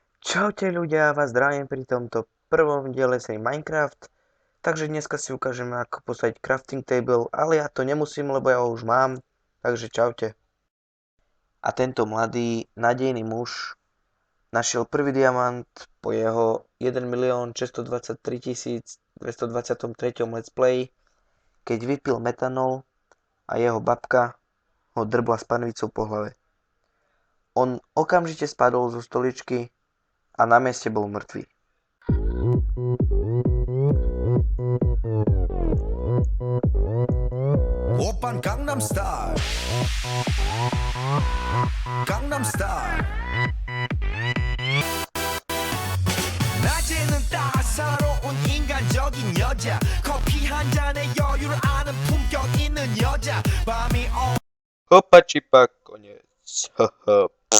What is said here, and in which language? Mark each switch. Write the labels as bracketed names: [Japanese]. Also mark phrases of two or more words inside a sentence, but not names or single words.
[Slovak] Čaute ľudia, vás zdravím pri tomto prvom diele sej Minecraft. Takže dneska si ukážeme, ako postaviť crafting table, ale ja to nemusím, lebo ja ho už mám. Takže čaute. A tento mladý, nádejný muž našiel prvý diamant po jeho 1 623 223 [English] let's play, [Slovak] keď vypil metanol a jeho babka ho drbla s panvicou po hlave. On okamžite spadol zo stoličky a na mieste bol mŕtvý. [Korean] 오빤 강남스타일 강남스타일 낮에는 따사로운 인간적인 여자 커피 한 잔에 여유를 아는 품격 있는 여자 밤이 [Slovak] Hopa čipa, koniec.